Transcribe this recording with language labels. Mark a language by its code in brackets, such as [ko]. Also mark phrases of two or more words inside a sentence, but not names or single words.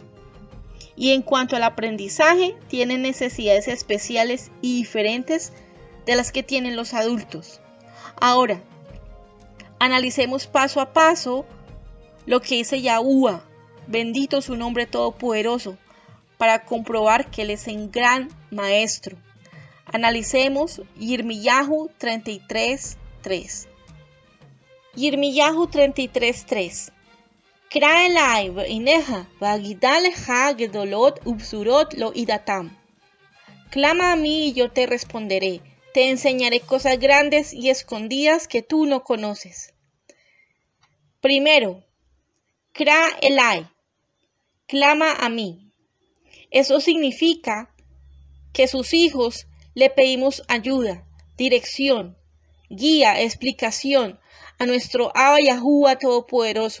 [es] Y en cuanto al aprendizaje, tienen necesidades especiales y diferentes de las que tienen los adultos. Ahora, analicemos paso a paso lo que dice Yahuwah, bendito su nombre todopoderoso, para comprobar que Él es un gran maestro. Analicemos Yirmiyahu 33:3. Yirmiyahu 33:3. [he] קרא אלי ואענך ואגידה לך גדולות ובצורות לא ידעתם. [es] Clama a mí y yo te responderé. Te enseñaré cosas grandes y escondidas que tú no conoces. Primero, [he] קרא אלי, [es] clama a mí. Eso significa que sus hijos le pedimos ayuda, dirección, guía, explicación a nuestro Abba Yahuwah Todopoderoso.